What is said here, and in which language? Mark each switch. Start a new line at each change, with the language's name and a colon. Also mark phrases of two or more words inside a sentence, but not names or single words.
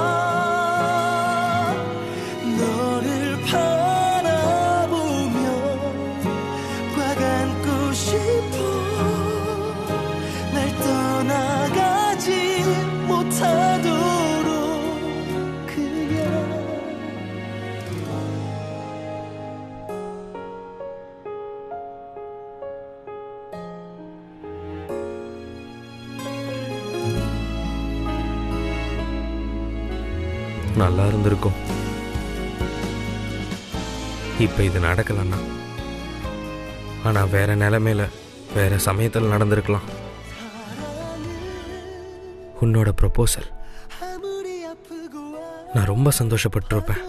Korean: 너를 바라보며 꽉 안고 싶어 날 떠나가지 못하도록 그냥
Tamil: நல்லா இருந்திருக்கும் இப்ப இது நடக்கலன்னா ஆனா வேற நிலைமையில வேற சமயத்தில் நடந்திருக்கலாம் உன்னோட ப்ரொபோசல்
Korean: 아무리 아프고
Tamil: நான் ரொம்ப சந்தோஷப்பட்டிருப்பேன்